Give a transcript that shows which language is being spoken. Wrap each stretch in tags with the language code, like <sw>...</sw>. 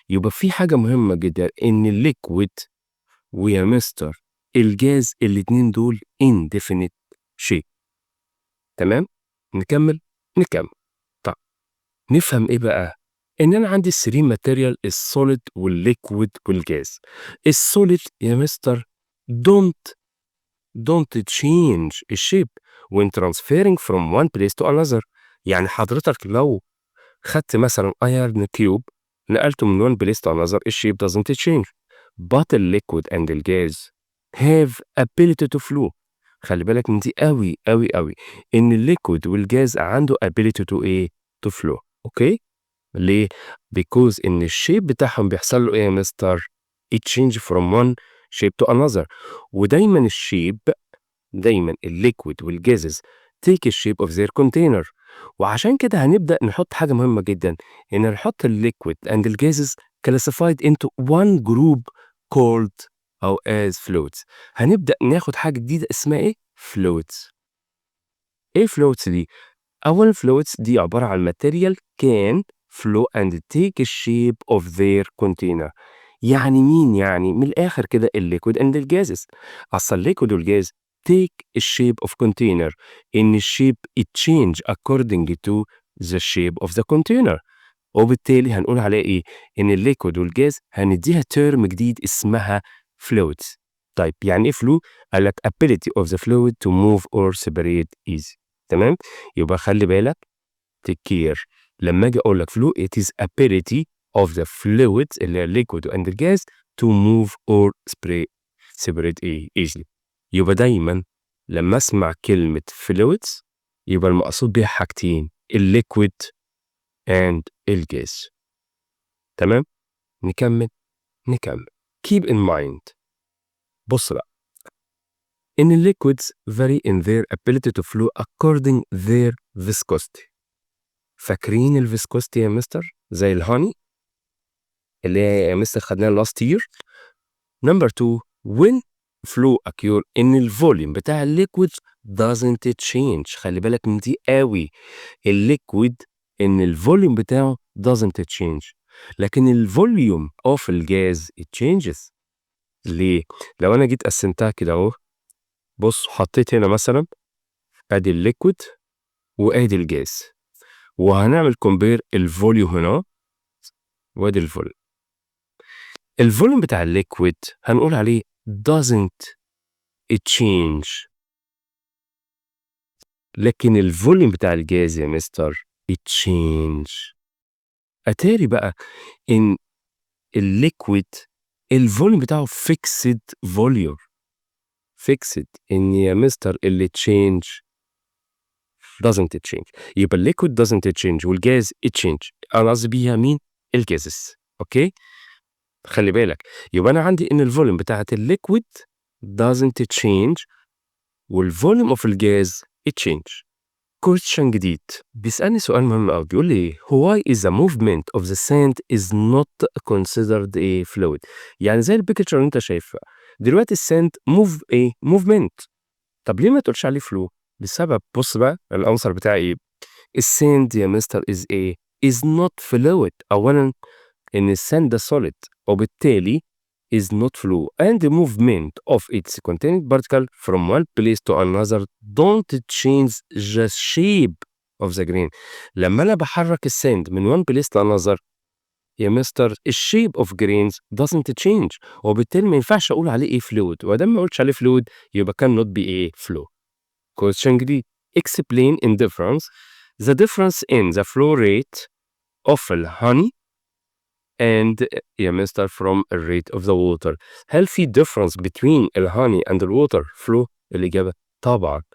<ar>يبقى في حاجة مهمة جدا إن الليكويد ويا مستر الجاز الاتنين دول</ar> <en>indefinite shape.</en> <ar>تمام؟ نكمل. طب نفهم إيه بقى؟ إن أنا عندي الثري ماتيريال السوليد والليكويد والجاز.</ar> <en>السوليد</en> <ar>يا مستر</ar> <en>don't change الشيب when transferring from one place to another.</en> <ar>يعني حضرتك لو خدت مثلا</ar> <en>iron cube</en> <ar>نقلته من</ar> <en>one place to another الشيب doesn't change but the liquid and the gas have ability to flow.</en> <ar>خلي بالك من دي قوي ان الليكويد والجاز عنده</ar> <en>ability to</en> <ar>ايه؟</ar> <en>to flow. Okay?</en> <ar>ليه؟</ar> <en>because ان الشيب</en> <ar>بتاعهم بيحصل له ايه يا مستر؟</ar> <en>it change from one shape to another.</en> <ar>ودايما</ar> <en>الليكويد والجازز take the shape of their container</en> <ar>وعشان كده هنبدأ نحط حاجة مهمة جدًا، إن نحط ال</ar> <en>liquid and the gases classified into one group called</en> <ar>أو</ar> <en>as fluids.</en> <ar>هنبدأ ناخد حاجة جديدة اسمها إيه؟ fluids. إيه fluids دي؟ أولًا fluids دي عبارة عن</ar> <en>material can flow and take a shape of their container.</en> <ar>يعني مين يعني؟ من الآخر كده ال</ar> <en>liquid and the gases.</en> <ar>أصل</ar> <en>الliquid والgas take a shape of container. إن الshape it change according to the shape of the container.</en> <ar>وبالتالي هنقول عليها إيه؟ إن الliquid والgas هنديها term جديد اسمها fluids. طيب يعني إيه</ar> <en>flow؟</en> <ar>قال لك</ar> <en>ability of the fluid to move or separate easy.</en> <ar>تمام؟ يبقى خلي بالك</ar> <en>take care.</en> <ar>لما أجي أقول لك</ar> <en>flow it is ability of the fluids</en> <ar>اللي هي</ar> <en>liquid and the gas to move or separate easily.</en> <ar>يبقى دايما لما أسمع كلمة fluids يبقى المقصود بيها حاجتين</ar> <en>liquid and</en> <ar>الgas. تمام؟ نكمل.</ar> <en>keep in mind.</en> <ar>بص بقى إن</ar> <en>liquids vary in their ability to flow according their viscosity.</en> <ar>فاكرين الفيسكوستي يا مستر زي الهاني اللي هي يا مستر خدناها</ar> <en>last year. Number 2 when flow occur إن الفوليوم</en> <ar>بتاع</ar> <en>الليكويد doesn't change.</en> <ar>خلي بالك من دي قوي.</ar> <en>الليكويد إن الفوليوم</en> <ar>بتاعه</ar> <en>doesn't change</en> <ar>لكن</ar> <en>الفوليوم of الجاز it changes.</en> <ar>ليه؟ لو أنا جيت قسمتها كده أهو، بص حطيت هنا مثلا أدي الليكويد وأدي الجاز وهنعمل كومبير الفوليوم هنا وادي الفوليوم.</ar> <en>الفوليوم بتاع الليكويد</en> <ar>هنقول عليه</ar> <en>doesn't change لكن الفوليوم بتاع الجاز</en> <ar>يا مستر</ar> <en>it change.</en> <ar>أتاري بقى إن</ar> <en>الليكويد الفوليوم بتاعه fixed volume fixed</en> <ar>إن يا مستر اللي</ar> <en>change doesn't change.</en> <ar>يبقى</ar> <en>الليكويد doesn't change والجاز it change.</en> <ar>أنا قصدي بيها مين؟ الجازز. أوكي؟ خلي بالك يبقى أنا عندي إن الفوليوم بتاعت الليكويد</ar> <en>doesn't change</en> <ar>والفوليوم اوف الجاز</ar> <en>it change. Question</en> <ar>جديد بيسألني سؤال مهم قوي بيقول لي</ar> <en>why is the movement of the sand is not considered a fluid.</en> <ar>يعني زي البيكتشر اللي انت شايفها دلوقتي الساند موف ايه موفمنت. طب ليه ما تقولش عليه فلو؟ بسبب بص بقى الانسر بتاعي ايه.</ar> <en>الساند يا mister is a is not fluid.</en> <ar>اولا ان الساند ده</ar> <en>solid</en> <ar>وبالتالي</ar> <en>is not flow and the movement of its contained particle from one place to another don't change the shape of the grain.</en> <ar>لما أنا بحرك الساند من</ar> <en>one place to another</en> <ar>يا مستر الشيب of grains</ar> <en>doesn't change</en> <ar>وبالتالي ما ينفعش أقول عليه إيه fluid ودام ما قلتش عليه fluid يبقى</ar> <en>cannot be</en> <ar>إيه flow.</ar> <en>question جديد explain in the difference in the flow rate of honey and</en> <ar>يا مستر</ar> <en>from a rate of the water.</en> <ar>هل في</ar> <en>difference between الهاني and the water flow؟</en> <ar>الإجابة طبعا.</ar>